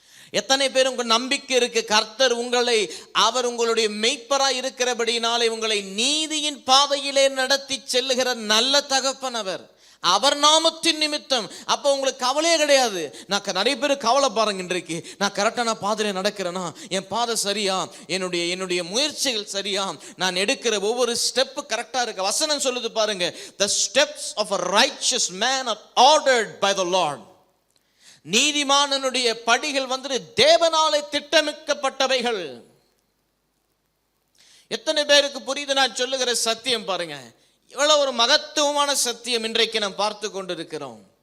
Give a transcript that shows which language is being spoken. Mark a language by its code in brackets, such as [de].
[ta] எத்தனை பேர் உங்க நம்பிக்கை இருக்கு கர்த்தர் உங்களை, அவர் உங்களுடைய மெய்ப்பராய் இருக்கிறபடினாலே உங்களை நீதியின் பாதையிலே நடத்தி செல்லுகிற நல்ல தகப்பன் அவர் நாமத்தின் நிமித்தம். அப்போ உங்களுக்கு கவலையே கிடையாது. நான் நிறைய பேர் கவலை பாருங்க இன்றைக்கு, நான் கரெக்டான பாதையில நடக்கிறேனா, என் பாதை சரியா, என்னுடைய முயற்சிகள் சரியா, நான் எடுக்கிற ஒவ்வொரு ஸ்டெப் கரெக்டா இருக்கு. வசனம் சொல்லுது பாருங்க, [en] the steps of a righteous man are ordered by the Lord. [ta] நீதிமானனுடைய படிகள் வந்து தேவனாலே திட்டமிக்கப்பட்டவைகள். எத்தனை பேருக்கு புரியுது நான் சொல்லுகிற சத்தியம் பாருங்க. இவ்வளவு ஒரு மகத்துவமான சத்தியம் இன்றைக்கு நாம் பார்த்து கொண்டிருக்கிறோம்.